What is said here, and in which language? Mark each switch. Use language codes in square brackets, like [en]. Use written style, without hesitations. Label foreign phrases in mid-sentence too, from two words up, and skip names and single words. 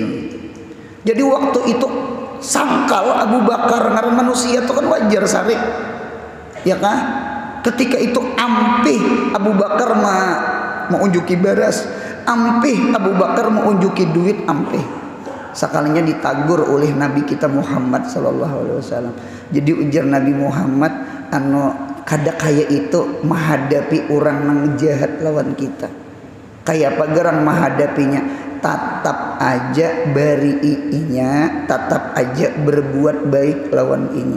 [bjn] Jadi waktu itu sangkal Abu Bakar ngaran manusia itu kan wajar sarik. Ya kan? Ketika itu ampih Abu Bakar mau unjuki beras, ampih Abu Bakar mau unjuki duit, ampih. Sekalinya ditagur oleh Nabi kita Muhammad [ar] sallallahu alaihi wasallam. [bjn] Jadi ujar Nabi Muhammad kada kaya itu menghadapi orang nang jahat lawan kita. Kayak pagarang menghadapinya, tetap aja bari'inya, tetap aja berbuat baik lawan inya.